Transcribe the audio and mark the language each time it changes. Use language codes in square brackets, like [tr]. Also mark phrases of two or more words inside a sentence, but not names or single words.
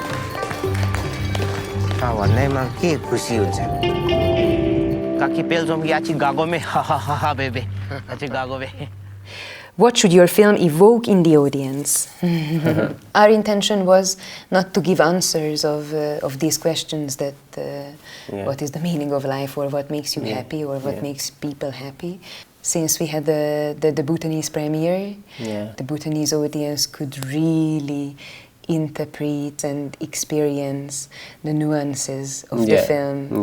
[ne] भन्दैमा के खुसी हुन्छ काकी पेलजोम याची गागोमे हा हा हा हा बेबे याची गागोमे. [en] What should your film evoke in the audience? Our intention was not to give answers of these questions that what is the meaning of life or what makes you happy or what makes people happy. Since we had the Bhutanese premiere, the Bhutanese audience could really interpret and experience the nuances of the film.